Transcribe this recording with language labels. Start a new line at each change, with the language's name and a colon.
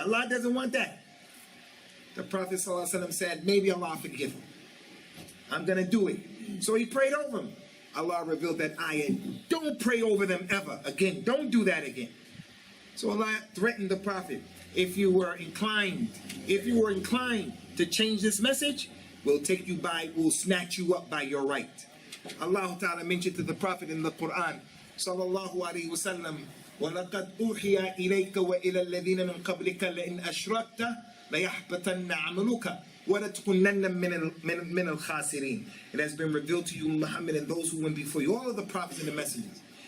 English: Allah doesn't want that. The Prophet ﷺ said, maybe Allah forgive him. I'm going to do it. So he prayed over him. Allah revealed that ayah. Don't pray over them ever again. Don't do that again. So Allah threatened the Prophet. If you were inclined to change this message, we'll snatch you up by your right. Allah Ta'ala mentioned to the Prophet in the Quran, sallallahu alayhi wa sallam,
Arabic: وَلَقَدْ أُوحِيَ إِلَيْكَ وَإِلَى الَّذِينَ مِنْ قَبْلِكَ لَإِنْ أَشْرَكْتَ لَيَحْبَطَنَّ عَمَلُكَ وَلَتَكُونَنَّ مِنَ الْخَاسِرِينَ.
English: It has been revealed to you, Muhammad, and those who went before you, all of the prophets and the messengers.